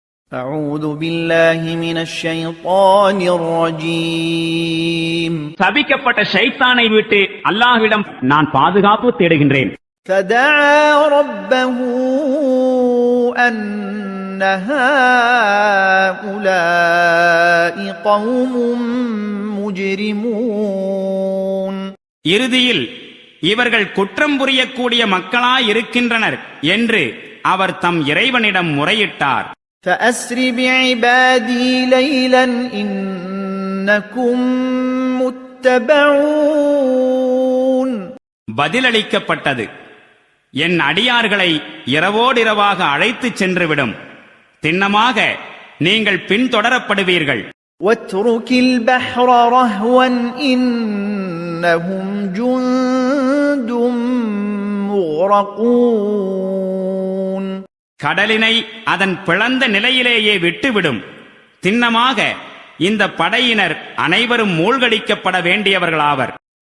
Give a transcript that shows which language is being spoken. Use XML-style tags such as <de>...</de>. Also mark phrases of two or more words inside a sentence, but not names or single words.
<ar>أعوذ بالله من الشيطان الرجيم</ar> <ta>சபிக்கப்பட்ட ஷைத்தானை விட்டு அல்லாஹ்விடம் நான் பாதுகாப்பு தேடுகின்றேன்.</ta> <ar>فدعا ربه أن هؤلاء قوم مجرمون</ar> <ta>இறுதியில் இவர்கள் குற்றம் புரியக்கூடிய மக்களாய் இருக்கின்றனர் என்று அவர் தம் இறைவனிடம் முறையிட்டார்.</ta> <ar>فأسر بعبادي ليلا إنكم متبعون</ar> <ta>பதிலளிக்கப்பட்டது, என் அடியார்களை இரவோடிரவாக அழைத்துச் சென்றுவிடும், திண்ணமாக நீங்கள் பின்தொடரப்படுவீர்கள்.</ta> <ar>واترك البحر رهوا إنهم جند مغرقون</ar> <ta>கடலினை அதன் பிளந்த நிலையிலேயே விட்டுவிடும், திண்ணமாக இந்த படையினர் அனைவரும் மூழ்கடிக்கப்பட வேண்டியவர்களாவர்.</ta>